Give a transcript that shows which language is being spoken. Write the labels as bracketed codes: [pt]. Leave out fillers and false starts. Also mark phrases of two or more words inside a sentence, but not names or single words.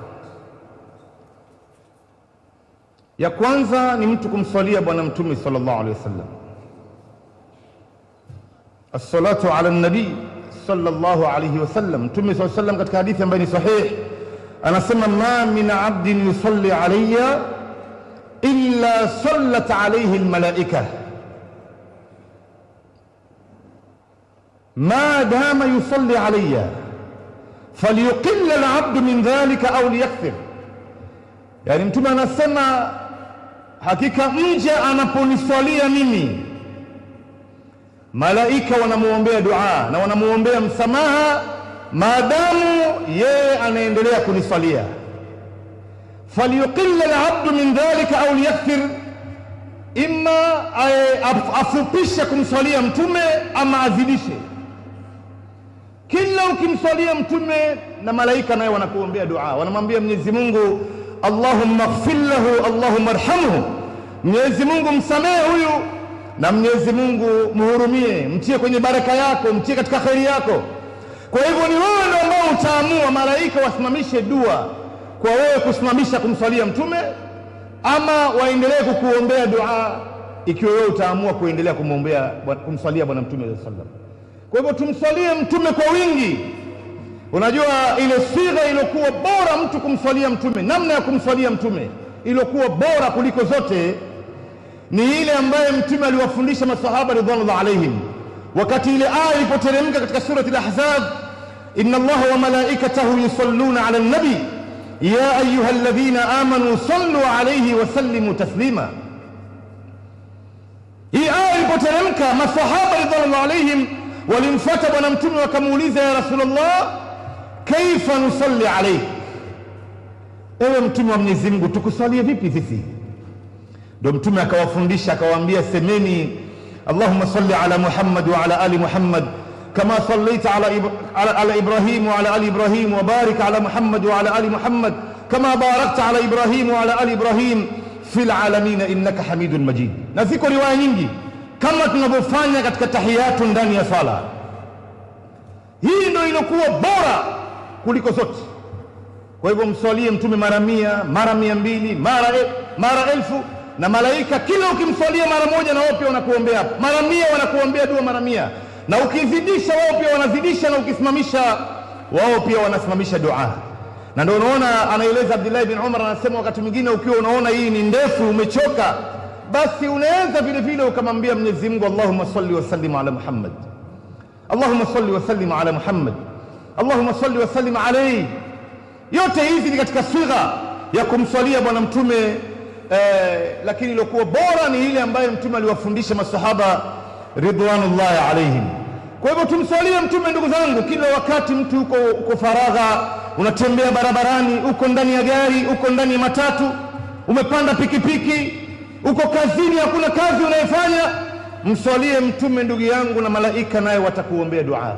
[sw] Ya kwanza ni mtu kumswalia Bwana Mtume [ar] صلى الله عليه وسلم، الصلاة على النبي صلى الله عليه وسلم. [sw] Mtume [ar] صلى الله عليه وسلم [sw] katika hadithi ambayo ni sahih anasema, [ar] ما من عبد يصلي علي إلا صلت عليه الملائكة ما دام يصلي علي فليقل العبد من ذلك أو ليكثر. [sw] Yani Mtume anasema hakika mja anaponiswalia mimi, malaika wanamuombea dua na wanamuombea msamaha maadamu yeye anaendelea kuniswalia. [ar] فليقل العبد من ذلك أو ليكثر, [sw] imma afupishe kumswalia Mtume ama azidishe. Kila ukimswalia Mtume na malaika naye wanakuombea dua, wanamwambia Mwenyezi Mungu [ar] اللهم اغفر له، اللهم ارحمه, [sw] Mwenyezi Mungu msamehe huyu na Mwenyezi Mungu muhurumie, mtie kwenye baraka yako, mtie katika khairi yako. Kwa hivyo ni wewe ndio ambao utaamua malaika wasimamishe dua kwa wewe kusimamisha kumswalia mtume, ama waendelee kukuombea dua ikiwa wewe utaamua kuendelea kumswalia bwana mtume [ar] صلى الله عليه وسلم. [sw] Kwa hivyo tumswalie mtume kwa wingi. Unajua ile sigha iliyokuwa bora mtu kumswalia mtume, namna ya kumswalia mtume iliyokuwa bora kuliko zote ni ile ambaye mtume aliwafundisha masahaba [ar] رضوان الله عليهم [sw] wakati ile aya ilipoteremka katika surati al-Ahzab, [ar] إن الله وملائكته يصلون على النبي يا أيها الذين آمنوا صلوا عليه وسلموا تسليما. [sw] Hii aya ilipoteremka, masahaba [ar] رضوان الله عليهم [sw] walimfuata bwana mtume wakamuuliza, [ar] يا رسول الله، كيف نصلي عليه, [sw] ewe mtume wa Mwenyezi Mungu tukusalie vipi sisi? Ndio mtume akawafundisha akawaambia, semeni [ar] اللهم صل على محمد وعلى آل محمد كما صليت على إبراهيم وعلى آل إبراهيم وبارك على محمد وعلى آل محمد كما باركت على إبراهيم وعلى آل إبراهيم في العالمين إنك حميد مجيد. [sw] Na ziko riwaya nyingi kama tunavyofanya katika tahiyatu ndani ya sala. Hii ndio iliyokuwa bora kuliko zote. Kwa hivyo mswalie mtume mara 100, mara 200, mara 1000, na malaika kila ukimswalia mara moja na wao pia wanakuombea mara 100, wanakuombea dua mara 100, na ukizidisha wao pia wanazidisha, na ukisimamisha wao pia wanasimamisha dua. Na ndio unaona anaeleza Abdullah ibn Umar anasema, wakati mwingine ukiwa unaona hii ni ndefu umechoka, basi unaweza vile vile ukamwambia Mwenyezi Mungu, [ar] اللهم صل وسلم على محمد، اللهم صل وسلم على محمد، اللهم صل وسلم عليه. [sw] Yote hizi ni katika sigha ya kumswalia bwana mtume, lakini iliyokuwa bora ni ile ambayo mtume aliwafundisha masahaba [ar] رضوان الله عليهم. [sw] Kwa hivyo tumswalie mtume ndugu zangu kila wakati. Mtu uko faragha, unatembea barabarani, uko ndani ya gari, uko ndani ya matatu, umepanda pikipiki, uko kazini, hakuna kazi unayofanya, mswalie mtume ndugu yangu, na malaika naye watakuombea dua.